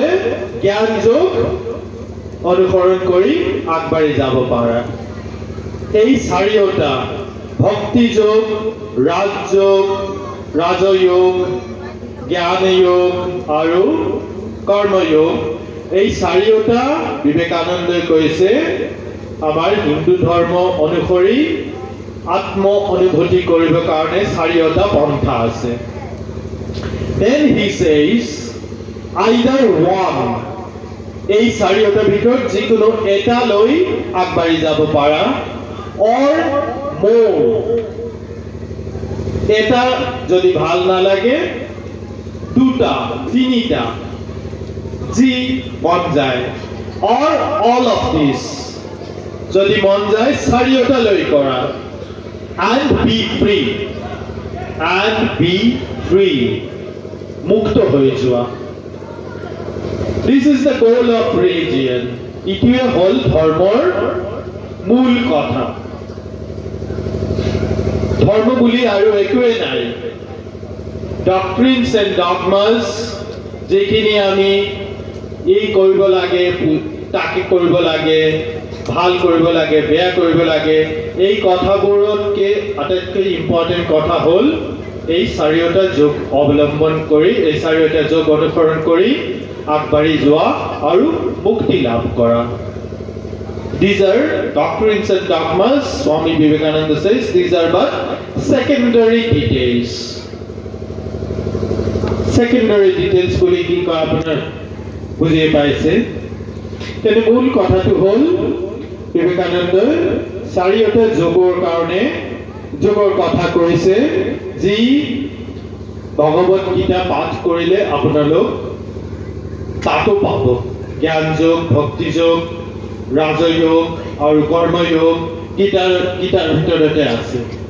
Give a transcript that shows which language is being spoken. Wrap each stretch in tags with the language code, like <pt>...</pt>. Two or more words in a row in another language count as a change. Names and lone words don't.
<as>জ্ঞানযোগ অনুসৰণ কৰি আগবাঢ়ি যাব পাৰা এই চাৰিওটা ভক্তিযোগ ৰাজযোগ ৰাজযোগ জ্ঞানযোগ আৰু কৰ্মযোগ এই চাৰিওটা বিবেকানন্দই কৈছে আমাৰ হিন্দু ধৰ্ম অনুসৰি আত্ম অনুভূতি কৰিবৰ কাৰণে চাৰিওটা পন্থা আছে</as> <en>then he says either one</en> <as>এই চাৰিওটা ভিতৰত যিকোনো এটা লৈ আগবাঢ়ি যাব পাৰা</as> <en>or more</en> <as>এটা যদি ভাল নালাগে দুটা তিনিটা জি মন যায়</as> <en>or all of this</en> <as>যদি মন যায় চাৰিওটা লৈ কৰা</as> <en>and be free</en> <as>মুক্ত হৈ যোৱা</as> <en>this is the goal of religion</en> <as>ইটোৱে হ'ল ধৰ্মৰ মূল কথা ধৰ্ম বুলি আৰু একোৱে নাই</as> <en>doctrines and dogmas</en> <as>যেখিনি আমি এই কৰিব লাগে তাকে কৰিব লাগে ভাল কৰিব লাগে বেয়া কৰিব লাগে এই কথাবোৰতকে আটাইতকৈ ইম্পৰ্টেন্ট কথা হ'ল এই চাৰিওটা যোগ অৱলম্বন কৰি এই চাৰিওটা যোগ অনুসৰণ কৰি আগবাঢ়ি যোৱা আৰু মুক্তি লাভ কৰা</as> <en>These are doctrines and dogmas. Swami Vivekananda says these are but secondary details. Secondary details</en> <as>বুলি কি কয় আপোনাৰ বুজি পাইছে তেনে মূল কথাটো হ'ল বিবেকানন্দই চাৰিওটা যোগৰ কাৰণে যোগৰ কথা কৈছে যি ভগৱত গীতা পাঠ কৰিলে আপোনালোক তাতো পাব জ্ঞান যোগ ভক্তি যোগ ৰাজযোগ আৰু কৰ্মযোগ গীতাৰ ভিতৰতে আছে</as>